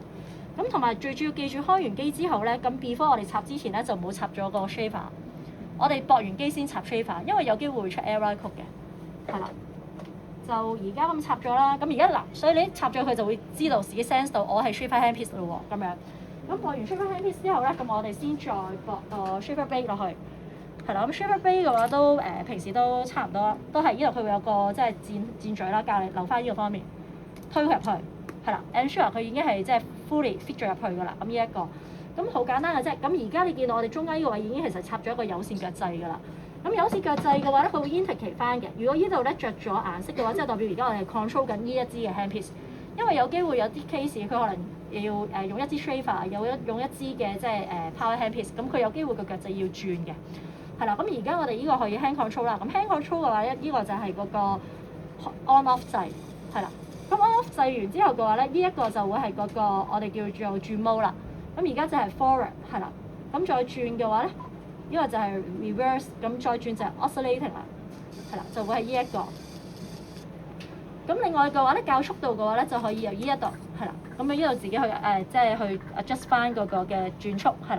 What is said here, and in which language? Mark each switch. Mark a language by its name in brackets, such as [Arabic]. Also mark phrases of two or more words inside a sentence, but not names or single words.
[Cantonese] 咁同埋最主要記住開完機之後咧，咁 before 我哋插之前咧就冇插咗個 shaver， 我哋駁完機先插 shaver， 因為有機會會出 [English] error code [Cantonese] 嘅，係啦。就而家咁插咗啦，咁而家嗱，所以你插咗佢就會知道自己 sense 到我係 [English] shaver handpiece [Cantonese] 咯喎，咁樣。咁駁完 [English] shaver handpiece [Cantonese] 之後咧，咁我哋先再駁 [English] shaver blade [Cantonese] 落去，係啦。咁 [English] shaver blade [Cantonese] 嘅話都平時都差唔多，都係呢度佢會有個即係箭嘴啦，教你留翻呢個方面，推佢入去，係啦 ensure 佢已經係即係 [English] fully fit [Cantonese] 咗入去㗎啦。咁呢一個，咁好簡單嘅啫。咁而家你見到我哋中間呢個位已經其實插咗一個有線腳掣㗎啦。咁有線腳掣嘅話咧，佢會 integrate 翻嘅。如果呢度咧着咗顏色嘅話，即係代表而家我哋 control 緊呢一支嘅 handpiece。因為有機會有啲 case 佢可能要用一支 shaver， 用一支嘅即係 [English] power handpiece， [Cantonese] 咁佢有機會個腳掣要轉嘅。係啦，咁而家我哋呢個可以 [English] hand control [Cantonese] 啦。咁 [English] hand control [Cantonese] 嘅話咧，呢個就係嗰個 [English] on off [Cantonese] 掣，係啦。咁 [English] on off [Cantonese] 掣完之後嘅話咧，呢一個就會係嗰個我哋叫做轉 mode啦。咁而家就係 forward， 係啦。咁再轉嘅話咧。呢個就係 reverse， 咁再轉就係 oscillating 啦，係啦，就會係呢一個。咁另外嘅話咧，較速度嘅話咧，就可以由呢一度，係啦，咁啊呢度自己去即係去 adjust 翻嗰個嘅轉速，係啦。